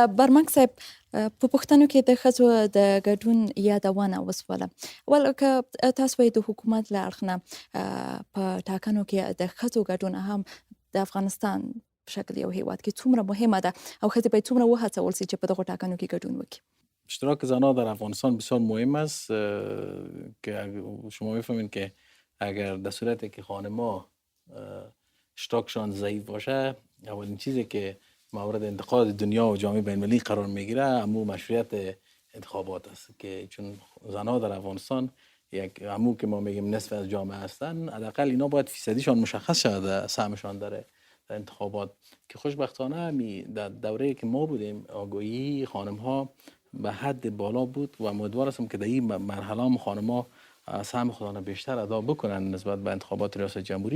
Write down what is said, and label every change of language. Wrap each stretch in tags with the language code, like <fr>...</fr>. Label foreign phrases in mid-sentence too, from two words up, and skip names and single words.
<ps>برمک صاحب، په پښتنو کې د ښځو د ګډون یادونه وسوله. ول که تاسو وایي د حکومت له اړخ نه په ټاکنو کې د ښځو ګډون هم د افغانستان په شکل یو هیواد کې څومره مهمه ده او ښځې باید څومره وهڅول سي چې په دغو ټاکنو کې ګډون وکړي؟</ps> <fa>اشتراک زنان در افغانستان بسیار مهم است که شما میفهمید که اگر در صورتی که خانم‌ها اشتراکشان ضعیف باشه، اولین چیزی که مورد انتقاد دنیا و جامعه بین‌المللی قرار میگیره همون مشروعیت انتخابات است، که چون زنان در افغانستان یک همون که ما میگیم نصف از جامعه هستن، حداقل اینا باید فیصدیشان مشخص شود سهمشان در انتخابات، که خوشبختانه در دوره‌ای که ما بودیم آگاهی خانم‌ها به حد بالا بود و امیدوار هستم که در این مرحله هم خانم‌ها سهم خودشان بیشتر ادا بکنن نسبت به انتخابات ریاست جمهوری.</fa>